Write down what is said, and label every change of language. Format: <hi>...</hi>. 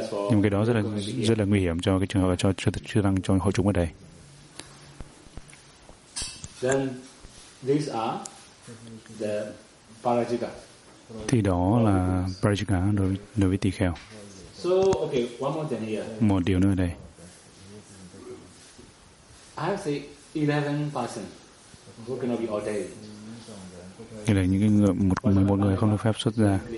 <vi>Nhưng cái đó rất là nguy hiểm cho cái trường hợp là cho tăng cho hội chúng ở đây.</vi> <en>Then these are the parajika.</en> <vi>Thì đó là parajika đối với tỳ kheo.</vi> <en>So okay, one more thing here.</en> <vi>Một điều nữa đây.</vi> <en>I have say 11 persons who cannot be ordained.</en> <vi>Đây là những người một 11 người không được phép xuất gia.</vi>